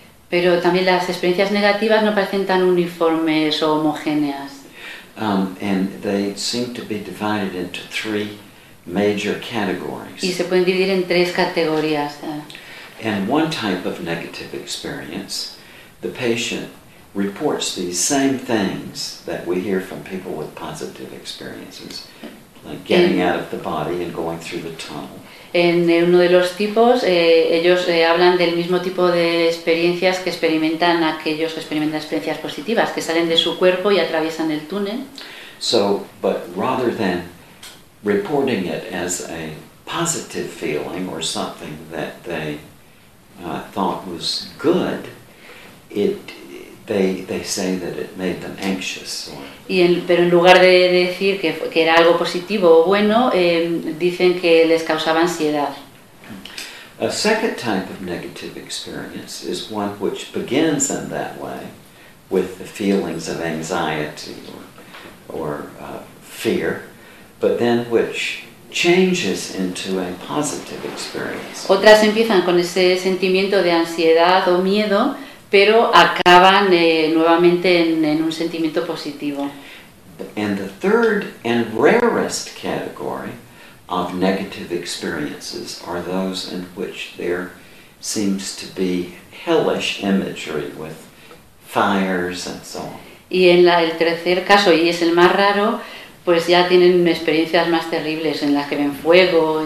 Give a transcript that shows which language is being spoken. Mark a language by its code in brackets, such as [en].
[es] Pero también las experiencias negativas no parecen tan uniformes o homogéneas. [en] And they seem to be divided into three major categories. [es] Y se pueden dividir en tres categorías. [en] And one type of negative experience, the patient reports these same things that we hear from people with positive experiences, like getting out of the body and going through the tunnel. [es] En uno de los tipos, ellos hablan del mismo tipo de experiencias que experimentan aquellos que experimentan experiencias positivas, que salen de su cuerpo y atraviesan el túnel. [en] So, but rather than reporting it as a positive feeling or something that they thought was good, they say that it made them anxious. [es] Pero en lugar de decir que era algo positivo o bueno, dicen que les causaba ansiedad. [en] A second type of negative experience is one which begins in that way, with the feelings of anxiety or fear, but then which changes into a positive experience. [es] Otras empiezan con ese sentimiento de ansiedad o miedo, pero acaban nuevamente en un sentimiento positivo. [en] And the third and rarest category of negative experiences are those in which there seems to be hellish imagery with fires and so on. [es] Y en el tercer caso, y es el más raro, pues ya tienen experiencias más terribles en las que ven fuego.